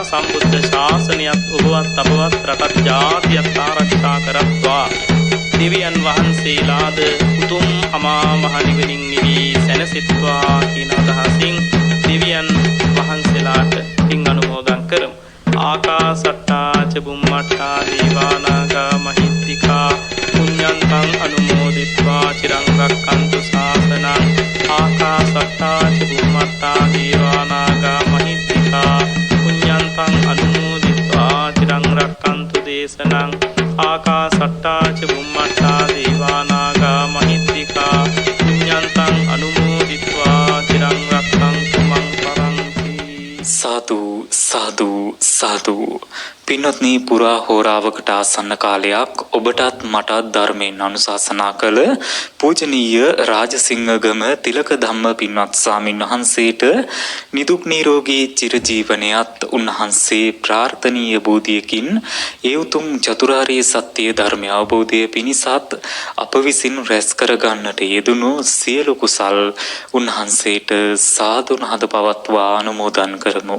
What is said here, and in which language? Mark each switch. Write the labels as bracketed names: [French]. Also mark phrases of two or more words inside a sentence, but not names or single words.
[Sinhala] සම්බුද්ධ ශාසනයත් ඔබවත් අපවත් රටත් ජාතියත් ආරක්ෂා කරත්වා. දෙවියන් වහන්සේලාද උතුම් අමා මහ නිවනින් නිවී සැනසෙත්වා කියන අදහසින් දෙවියන් වහන්සේලාට පින් අනුමෝදන් කරමු. [Pali] ආකාසට්ටා ච බුම්මට්ටා දේවානාගා මහිත්‍තිකා පුඤ්ඤන්තං අනුමෝදිත්වා චිරං රක්ඛන්තු ශාසනං. ආකාසට්ටා ච බුම්මට්ටා දේවානාගා මහිත්‍තිකා පුඤ්ඤන්තං අනුමෝදිත්වා චිරං රක්ඛන්තු දේශනං. ආකාසට්ටා ච බුම්මට්ටා දේවානාගා මහිත්‍තිකා පුඤ්ඤන්තං අනුමෝදිත්වා චිරං රක්ඛන්තු මං පරන්ති. [Sinhala] සාදු සාදු සාදු. පින්වත්නි පුරා හෝරාවකට ආසන්න කාලයක් ඔබටත් මටත් ධර්මයෙන් අනුශාසනා කළ පූජනීය රාජසිංහගම තිලක ධම්ම පින්වත් ස්වාමින් වහන්සේට නිදුක් නිරෝගී චිරජීවනයත් උන්වහන්සේ ප්‍රාර්ථනීය බෝධියකින් ඒ උතුම් චතුරාර්ය සත්‍ය ධර්මය අවබෝධය පිණිසත් අප විසින් රැස් කර ගන්නට යෙදුණු සියලු කුසල් උන්වහන්සේට සාදුනාද පවත්වා අනුමෝදන් කරමු.